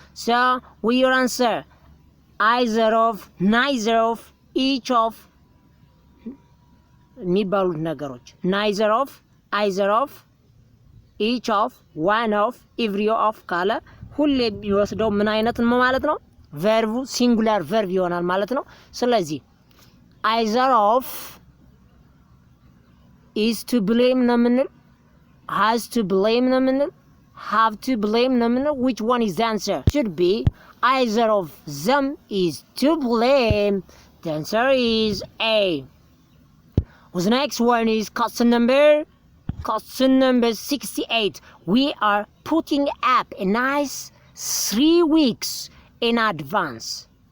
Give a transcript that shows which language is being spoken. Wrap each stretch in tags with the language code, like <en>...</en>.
<en>So, will your answer? Either of, neither of, each of.</en> <am>የሚባሉት ነገሮች</am> <en>neither of, either of, each of, one of, every of</en> <am>ካለ ሁሌ የሚወስደው ምን አይነት ነው ማለት ነው? ቨርቡ ሲንጉላር ቨርብ ይሆናል ማለት ነው። ስለዚህ</am> <en>either of is to blame</en> <am>ነው የምንል፣</am> <en>has to blame</en> <am>ነው የምንል፣</am> <en>have to blame</en> <am>ነው የምንል.</am> <en>Which one is the answer? Should be either of them is to blame. The answer is A. The next one is question number 68. We are putting up a nice 3 weeks in advance.</en>